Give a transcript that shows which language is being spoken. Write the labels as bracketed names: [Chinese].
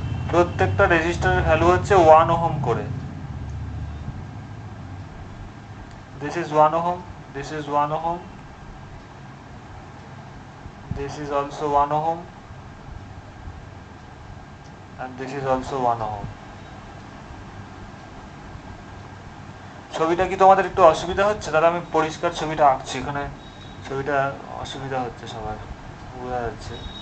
[Bangla] প্রত্যেকটা রেজিস্টারের ভ্যালু হচ্ছে 1 ওহম করে। [English] This is 1 ohm, this is 1 ohm, this is also 1 ohm, and this is also 1 ohm. [Bangla] ছবিটা কি তোমাদের একটু অসুবিধা হচ্ছে? তাহলে আমি পরিষ্কার ছবিটা আঁকছি, এখানে ছবিটা অসুবিধা হচ্ছে সবার, বোঝা যাচ্ছে।